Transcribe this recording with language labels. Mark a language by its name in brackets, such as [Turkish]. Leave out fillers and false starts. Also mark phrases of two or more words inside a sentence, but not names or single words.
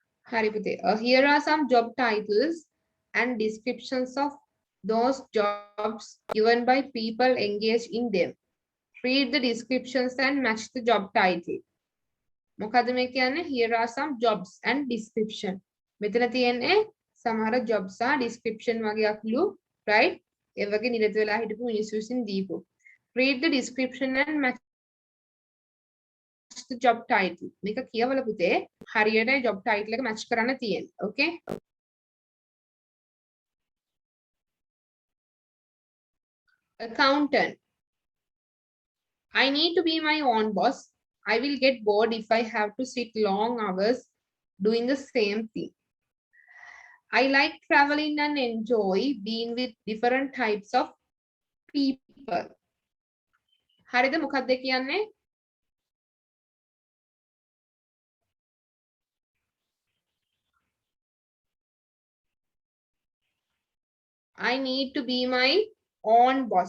[Sinhala] හරි පුතේ. [English] Here are some job titles and descriptions of those jobs given by people engaged in them. Read the descriptions and match the job title. [Sinhala] මොකද මේ කියන්නේ? [English] Here are some jobs and description. [Sinhala] මෙතන තියෙන්නේ සමහර jobs සහ description වගේක්ලු, right? ඒ වගේ නිරත වෙලා හිටපු මිනිස්සු විසින් දීපු. [English] Read the description and match the job title. [Sinhala] මේක කියවල පුතේ හරියට job title එක match කරන්න තියෙන්නේ. [English] Okay? Accountant. I need to be my own boss. I will get bored if I have to sit long hours doing the same thing. I like traveling and enjoy being with different types of people. [Sinhala] හරිද? මොකක්ද කියන්නේ? [English] I need to be my own boss.